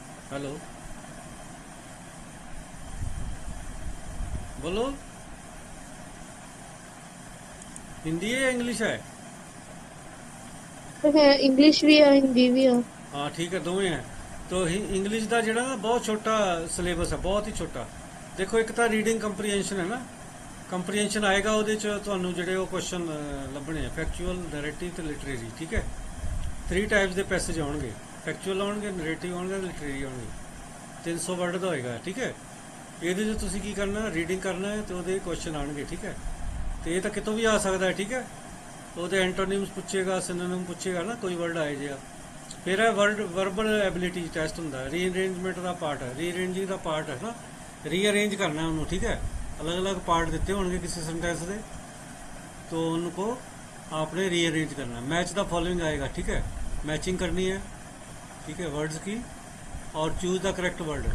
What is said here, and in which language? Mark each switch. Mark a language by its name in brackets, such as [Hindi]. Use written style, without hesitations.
[Hindi] Hello, बोलो, हिंदी है या इंग्लिश है? है इंग्लिश भी है हिंदी भी है। हाँ ठीक है, दोवें हैं। तो इंग्लिश का [Punjabi] ਜਿਹੜਾ [Hindi] ना बहुत छोटा सिलेबस है, बहुत ही छोटा। देखो एक तो रीडिंग कंप्रीहेंशन है ना, कंप्रीहेंशन आएगा [Punjabi] ਉਹਦੇ ਚ ਤੁਹਾਨੂੰ ਜਿਹੜੇ ਉਹ ਕੁਐਸਚਨ ਲੱਭਣੇ ਆ, ਫੈਕਚੁਅਲ, ਨੈਰੇਟਿਵ ਤੇ ਲਿਟਰੇਰੀ। ਠੀਕ ਹੈ, 3 ਟਾਈਪਸ ਦੇ ਪੈਸੇਜ ਆਉਣਗੇ, ਫੈਕਚੁਅਲ ਆਉਣਗੇ, ਨੈਰੇਟਿਵ ਆਉਣਗੇ, ਲਿਟਰੇਰੀ ਆਉਣਗੇ। 300 ਵਰਡ ਦਾ ਹੋਏਗਾ। ਠੀਕ ਹੈ, ਇਹਦੇ 'ਚ ਤੁਸੀਂ ਕੀ ਕਰਨਾ, ਰੀਡਿੰਗ ਕਰਨਾ ਹੈ ਤੇ ਉਹਦੇ ਕੁਐਸਚਨ ਆਉਣਗੇ। ਠੀਕ ਹੈ, ਤੇ ਇਹ ਤਾਂ ਕਿਤੋਂ ਵੀ ਆ ਸਕਦਾ ਹੈ। ਠੀਕ ਹੈ, ਉਹਦੇ ਐਂਟੋनिम्स ਪੁੱਛੇਗਾ, सिनोनिम ਪੁੱਛੇਗਾ ਨਾ, ਕੋਈ ਵਰਡ ਆਏ ਜਿਆ। ਫਿਰ ਇਹ ਵਰਬਲ ਐਬਿਲਿਟੀ ਟੈਸਟ ਹੁੰਦਾ, ਰੀਅਰੇਂਜਮੈਂਟ ਦਾ ਪਾਰਟ ਹੈ, ਰੀਅਰੇਂਜਿੰਗ ਦਾ ਪਾर्ट ਹੈ ਨਾ, [Hindi] रीअरेंज करना है उन्होंने। ठीक है, अलग अलग पार्ट देते होंगे किसी सेंटेंस के, तो उनको आपने रीअरेंज करना है। मैच द फॉलोइंग आएगा। ठीक है, मैचिंग करनी है। ठीक है, वर्ड्स की, और चूज द करेक्ट वर्ड।